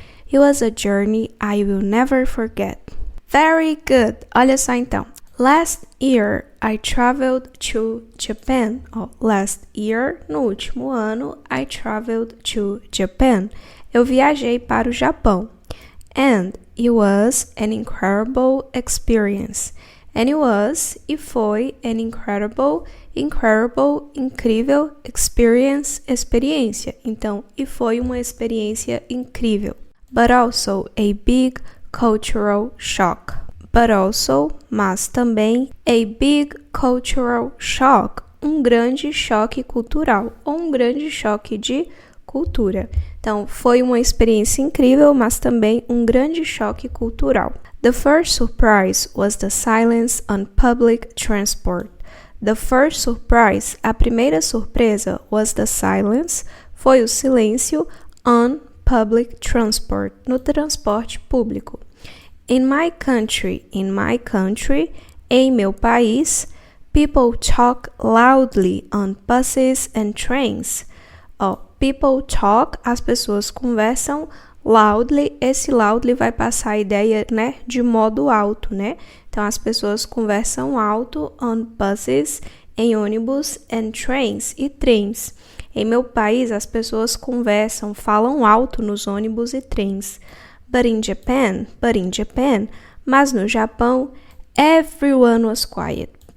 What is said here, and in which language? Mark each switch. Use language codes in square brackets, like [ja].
[en] It was a journey I will never forget. Very good! [pt] Olha só então. [en] Last year, I traveled to Japan. Last year, [pt] no último ano, [en] I traveled to Japan. [pt] Eu viajei para o Japão. [en] And it was an incredible experience. And it was, [pt] e foi, [en] an incredible, [pt] incrível, experiência. Então, e foi uma experiência incrível. [en] But also a big cultural shock. But also, [pt] mas também, [en] a big cultural shock. [pt] Um grande choque cultural, ou um grande choque de cultura. Então, foi uma experiência incrível, mas também um grande choque cultural. [en] The first surprise was the silence on public transport. The first surprise, [pt] a primeira surpresa, [en] was the silence, [pt] foi o silêncio [en] on public transport, [pt] no transporte público. [en] In my country, [pt] em meu país, [en] people talk loudly on buses and trains. People talk, [pt] as pessoas conversam loudly, esse loudly vai passar a ideia, né, de modo alto, né? Então, as pessoas conversam alto [en] on buses, [pt] em ônibus, [en] and trains, [pt] e trens. Em meu país, as pessoas conversam, falam alto nos ônibus e trens. [en] But in Japan, [pt] mas no Japão, [en] everyone was quiet.